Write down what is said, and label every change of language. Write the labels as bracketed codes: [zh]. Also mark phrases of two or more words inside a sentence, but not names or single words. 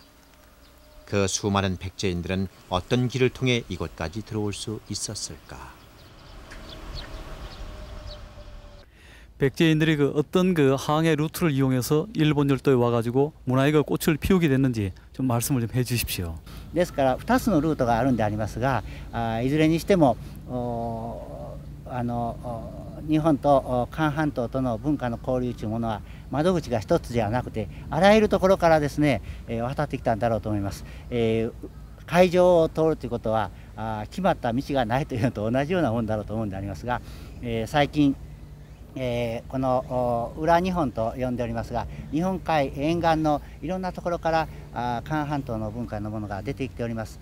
[ko] 그 수많은 백제인들은 어떤 길을 통해 이곳까지 들어올 수 있었을까? 백제인들이 어떤 항해 루트를 이용해서 일본 열도에 와가지고 문화의 꽃을 피우게 됐는지 좀 말씀을 좀 해주십시오. [ja] ですから2つのルートがあるんでありますが、いずれにしても日本と韓半島との文化の交流というものは窓口が一つではなくてあらゆるところからですね、渡ってきたんだろうと思います。海上を通るということは決まった道がないというのと同じようなものだろうと思うんでありますが、最近この裏日本と呼んでおりますが、日本海沿岸のいろんなところから韓半島の文化のものが出てきております。